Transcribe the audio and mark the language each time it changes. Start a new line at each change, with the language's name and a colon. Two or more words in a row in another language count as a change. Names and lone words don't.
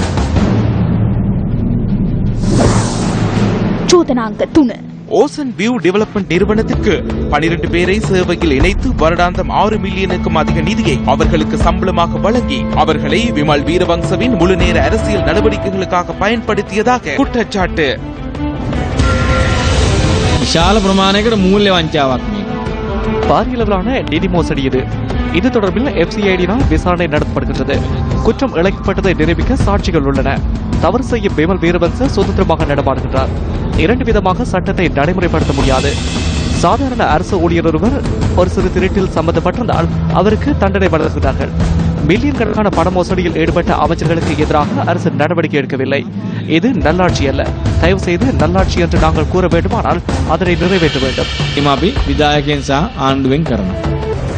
Tamil: ஓஷன் வியூ டெவலப்மெண்ட் நிறுவனத்திற்கு 12 பேரை சேவையில் இணைத்து வருடாந்தம் 6 மில்லியனுக்கும் அதிக நிதியை அவர்களுக்கு சம்பளமாக வழங்கி அவர்களை விமல் வீரவங்சவின் முழுநேர அரசியல் நடவடிக்கைகளுக்காக பயன்படுத்தியதாக குற்றச்சாட்டு.
Sinhala: විශාල ප්‍රමාණයකට මූල්‍ය වංචාවක් මේ.
Tamil: பாரியளவிலான நிதி மோசடி இது தொடர்பில் FCID-யினால் விசாரணை நடத்தப்படுகின்றது. குற்றம் இழைக்கப்பட்டதை நிரூபிக்க சாட்சிகள் உள்ளன. தவறு செய்யும் விமல் வீரவங்ச சுதந்திரமாக நடமாடுகின்றார். 2 விதமாக சட்டத்தை நடைமுறைப்படுத்த முடியாது. சாதாரண அரசு ஊழியர் ஒருவர் ஒரு சிறு திருட்டில் சம்பந்தப்பட்டிருந்தால் அவருக்கு தண்டனை வழங்குகிறார்கள். மில்லியன் கணக்கான பண மோசடியில் ஈடுபட்ட அமைச்சர்களுக்கு எதிராக அரசு நடவடிக்கை எடுக்கவில்லை. இது நல்லாட்சி அல்ல. தயவு செய்து நல்லாட்சி என்று நாங்கள் கூற வேண்டுமானால் அதனை நிறைவேற்ற வேண்டும்.
Sinhala: අපි විධායකයන් සහ ආණ්ඩුවෙන් කරනවා.